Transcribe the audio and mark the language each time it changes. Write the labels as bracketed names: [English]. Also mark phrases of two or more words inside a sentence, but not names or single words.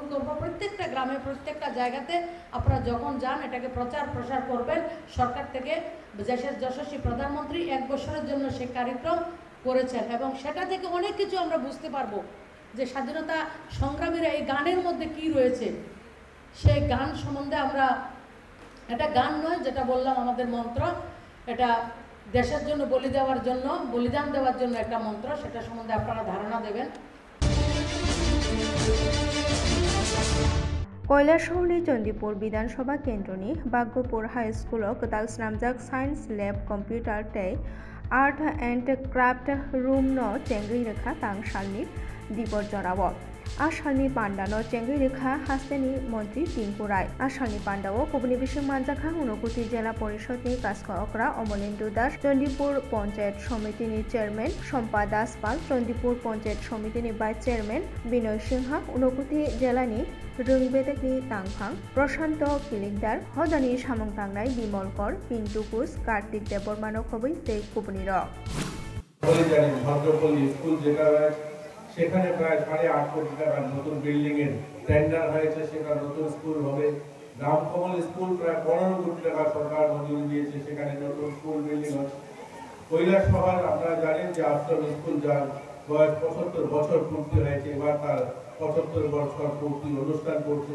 [Bangla] করব প্রত্যেকটা গ্রামে প্রত্যেকটা জায়গাতে আপনারা যখন যান এটাকে প্রচার প্রসার করবেন সরকার থেকে দেশের যশস্বী প্রধানমন্ত্রী ১ বছরের জন্য সে কার্যক্রম করেছেন এবং সেটা থেকে অনেক কিছু আমরা বুঝতে পারবো যে স্বাধীনতা সংগ্রামীরা এই গানের মধ্যে কি রয়েছে সেই গান সম্বন্ধে আমরা এটা গান নয় যেটা বললাম আমাদের মন্ত্র এটা দেশের জন্য বলিদান দেওয়ার জন্য একটা মন্ত্র সেটা সম্বন্ধে আপনারা ধারণা দেবেন [Kok Borok] কৈলাসহरनि चंदीपुर विधानसभा केन्द्रनि बाग्गपुर हाई स्कुलाव गोदाल स्नामजाक [English] science lab computer [Kok Borok] तै [English] art and craft room [Kok Borok] नो चेंगई रेखा तांग सालनि दिबर जराव आसालनि पांडानो चेंगई रेखा हास्तेनि मंत्री टिंकु राय आसालनि पांडाओ कुबुनि बिसिं मानजाखा ऊनकोटी जिला परिषदनि काजकरा अमलेन्दु दास चंदीपुर पंचायत समितिनि चेयरमैन सम्पा दास पाल चंदीपुर पंचायत समितिनि [English] vice chairman [Kok Borok] बिनय सिंहा ऊनकोटी जिलानि रोंबेदेकनि तांफां प्रशांत किलिकदार हदानि सामुं तांनाय बिमल कर पिंटू कुस कार्तिक देबरमानो खबै तै कुबुनि रक [Bangla] সেখানে প্রায় ৮.৫ কোটি টাকার নতুন বিল্ডিং এর টেন্ডার হয়েছে সেখানে নতুন স্কুল হবে রামকমল স্কুল প্রায় ১৫ কোটি টাকা সরকার মঞ্জুরি দিয়েছে সেখানে নতুন [English] school building [Bangla] হচ্ছে কৈলাসহর আপনারা জানেন যে আশ্রম স্কুল যার বয়স ৭৫ বছর পূর্তি হয়েছে এবার তার ৭৫ বছর পূর্তি অনুষ্ঠান করছে